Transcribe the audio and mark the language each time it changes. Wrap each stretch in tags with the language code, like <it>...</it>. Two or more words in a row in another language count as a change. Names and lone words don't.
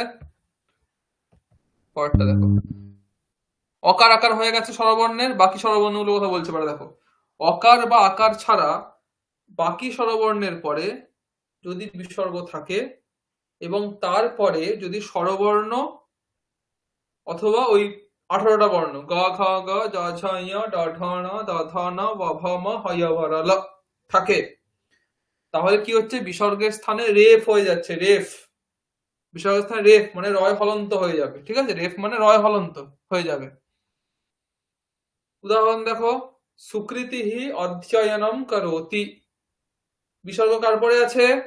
<bn>পরেরটা দেখো, অকার আকার হয়ে গেছে স্বরবর্ণের, বাকি স্বরবর্ণগুলো কথা বলছে পারে। দেখো অকার বা আকার ছাড়া বাকি স্বরবর্ণের পরে যদি বিসর্গ থাকে এবং তারপরে যদি স্বরবর্ণ অথবা ওই 18টা বর্ণ গ ঘ গ জ ঝ ঞ ড ঢ ণ দ ধ ন ব ভ ম হ য় ব র ল থাকে, তাহলে কি হচ্ছে, বিসর্গের স্থানে রেফ হয়ে যাচ্ছে, রেফ। বিসর্গের স্থানে রেফ মানে রয় হলন্ত হয়ে যাবে, ঠিক আছে? রেফ মানে রয় হলন্ত হয়ে যাবে। উদাহরণ দেখো, সুকৃতি অধ্যয়নম করোতি, বিসর্গ কার পরে আছে,</bn>